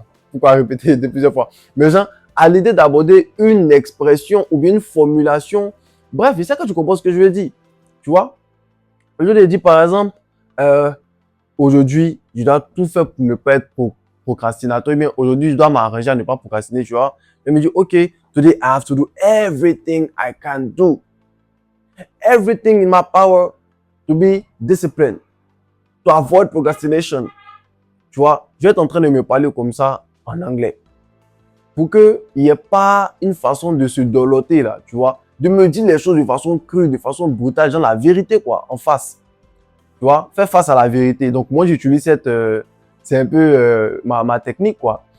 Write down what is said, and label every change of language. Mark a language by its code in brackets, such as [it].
[fr] pourquoi répéter de plusieurs fois? Mais genre, à l'idée d'aborder une expression ou bien une formulation. Bref, c'est ça que tu comprends ce que je veux dire. Tu vois? Je lui ai dit, par exemple, aujourd'hui, je dois tout faire pour ne pas être procrastinateur. Mais aujourd'hui, je dois m'arranger à ne pas procrastiner, tu vois. Je me dis, [en] OK, today I have to do everything I can do. Everything in my power to be disciplined. To avoid procrastination. [fr] Tu vois, je vais être en train de me parler comme ça en anglais. Pour qu'il n'y ait pas une façon de se doloter là, tu vois. De me dire les choses de façon crue, de façon brutale, genre la vérité quoi, en face. Tu vois, faire face à la vérité. Donc moi j'utilise cette, c'est un peu ma technique quoi.